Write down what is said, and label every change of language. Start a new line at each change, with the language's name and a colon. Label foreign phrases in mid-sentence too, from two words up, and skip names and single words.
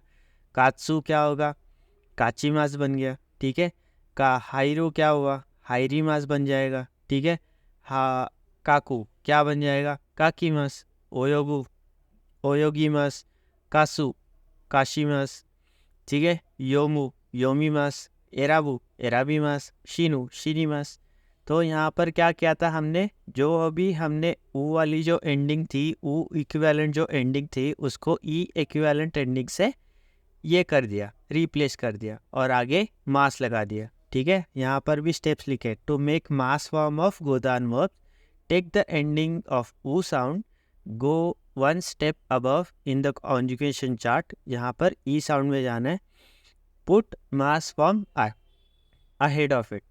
Hindi: कात्सु क्या होगा, काची मास बन गया। ठीक है, का हाइरू क्या हुआ, हाइरी मास बन जाएगा। ठीक है, हा काकू क्या बन जाएगा, काकी मास।
Japanese: 泳ぐ 泳ぎます。貸す 貸します.
Hindi: ठीक है,
Japanese: 読む 読みます。選ぶ 選びます. 死ぬ 死にます.
Hindi: तो यहाँ पर क्या किया था हमने, जो अभी हमने ऊ वाली जो एंडिंग थी, ऊ इक्विवेलेंट जो एंडिंग थी, उसको ई
English: equivalent ending
Hindi: से ये कर दिया, रिप्लेस कर दिया, और आगे मास लगा दिया। ठीक है, यहाँ पर भी स्टेप्स लिखे,
English: to make masu form of godan verb, take the ending of u sound, go 1 step above in the conjugation chart,
Hindi: यहाँ पर ई साउंड में जाना है,
English: put masu form ahead of it.